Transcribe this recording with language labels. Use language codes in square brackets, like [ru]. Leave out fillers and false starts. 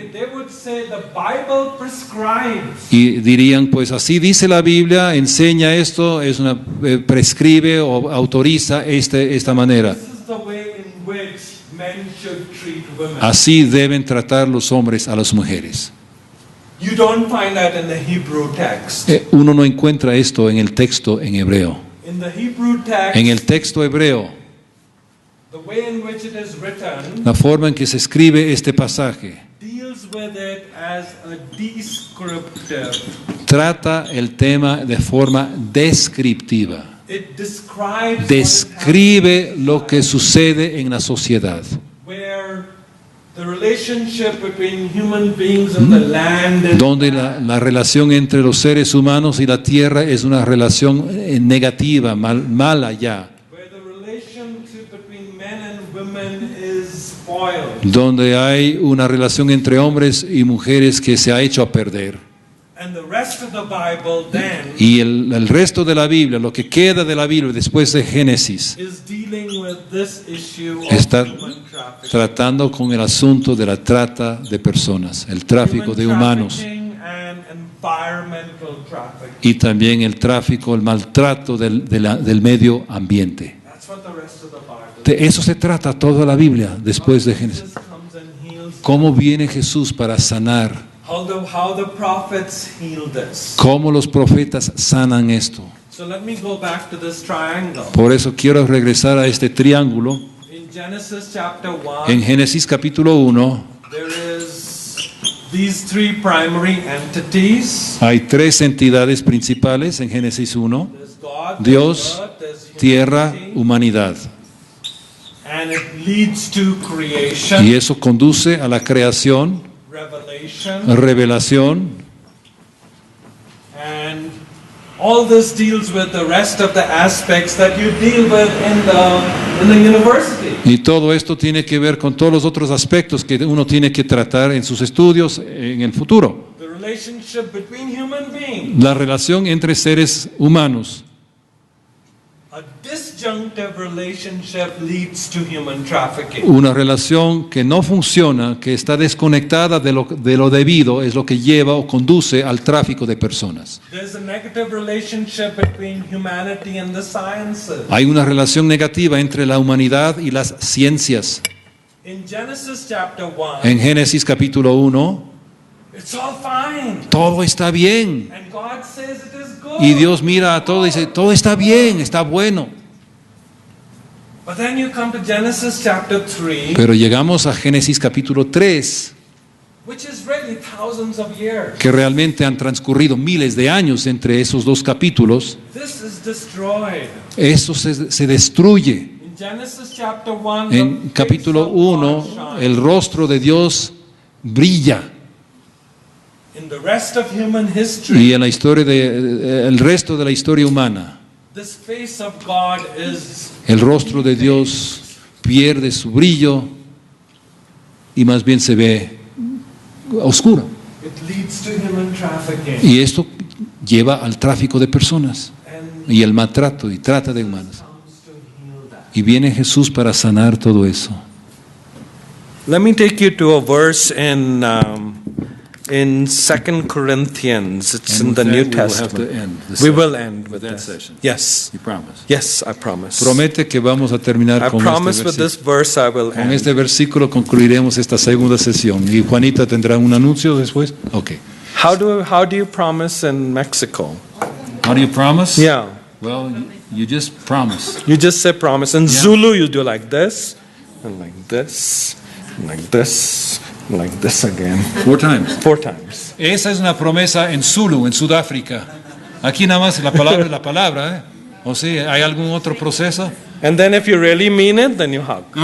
[en] They would say the Bible prescribes. [es] y dirían: pues así dice la Biblia, enseña esto, prescribe o autoriza esta manera. [en] This is the way in which men should treat women. [es] Así deben tratar los hombres a las mujeres. [en] You don't find that in the Hebrew text. [es] Uno no encuentra esto en el texto en hebreo. [en] In the Hebrew text, [es] En el texto hebreo, [en] the way in which it is written [es] la forma en que se escribe este pasaje [en] deals with it as a descriptive. [es] trata el tema de forma descriptiva. [en] It describes [es] Describe lo que sucede en la sociedad, [en] where the relationship between human beings and the land is [es] donde la relación entre los seres humanos y la tierra es una relación negativa, mala ya, [en] where the relationship between men and women is spoiled. [es] donde hay una relación entre hombres y mujeres que se ha hecho a perder. [en] And the rest of the Bible then [es] Y el resto de la Biblia, lo que queda de la Biblia después de Génesis, [en] is dealing with this issue of [es] está [en] human trafficking. [es] tratando con el asunto de la trata de personas, el tráfico de humanos [en] Trafficking and environmental trafficking. [es] y también el tráfico, el maltrato del medio ambiente. [en] That's what the rest of the Bible [es] De eso se trata toda la Biblia después de Génesis. [en] Jesus comes and heals. [es] ¿Cómo viene Jesús para sanar? [en] How the prophets healed this. [es] ¿Cómo los profetas sanan esto? [en] So let me go back to this triangle. [es] Por eso quiero regresar a este triángulo. [en] In Genesis chapter 1, [es] En Génesis capítulo 1 [en] there is these three primary entities. [es] hay tres entidades principales en Génesis 1: [en] There's God, [es] Dios, [en] there's earth, there's [es] tierra, [en] humanity, [es] humanidad. [en] and it leads to creation, [es] Y eso conduce a la creación, [en] revelation, [es] revelación, [en] and all this deals with the rest of the aspects that you deal with in the university. [es] y todo esto tiene que ver con todos los otros aspectos que uno tiene que tratar en sus estudios en el futuro. [en] The relationship between human beings. [es] La relación entre seres humanos. [en] A disjunctive relationship leads to human trafficking. [es] Una relación que no funciona, que está desconectada de lo debido, es lo que lleva o conduce al tráfico de personas. [en] There's a negative relationship between humanity and the sciences. [es] Hay una relación negativa entre la humanidad y las ciencias. [en] In Genesis chapter 1, [es] En Génesis capítulo 1, [en] it's all fine. [es] todo está bien. [en] And God says it is good. [es] Y Dios mira a todo y dice: todo está bien, está bueno. [en] But then you come to Genesis chapter 3, [es] Pero llegamos a Génesis capítulo 3, [en] which is really thousands of years. [es] que realmente han transcurrido miles de años entre esos dos capítulos. [en] This is destroyed. [es] Eso se destruye. [en] In Genesis chapter 1, [es] En capítulo 1, el rostro de Dios brilla. [en] in the rest of human history, [es] Y en la historia el resto de la historia humana, [en] this face of God is [es] el rostro de Dios pierde su brillo y más bien se ve oscuro. [en] it leads to human trafficking. [es] Y esto lleva al tráfico de personas y el maltrato y trata de humanos. Y viene Jesús para sanar todo eso. [en] Let me take you to a verse in 2 Corinthians. It's in the New Testament. We will end with that this. session. Yes. You promise. Yes, I promise. [es] Promete que vamos a terminar [en] I [es] con [en] promise with [es] este [en] this [es] versículo. [en] verse I will [es] Con [en] end. [es] este versículo concluiremos esta segunda sesión. ¿Y Juanita tendrá un anuncio después? [en] Ok. How do you promise in Mexico? How do you promise? Yeah. Well, you just promise. You just say promise. In Yeah. Zulu you do like this and like this and like this and like this again. 4 times. 4 times. [es] Esa es una promesa en Zulu, en Sudáfrica. Aquí nada más la palabra es la palabra, ¿eh? O sea, ¿hay algún otro proceso? [en] And then if you really mean it, then you hug.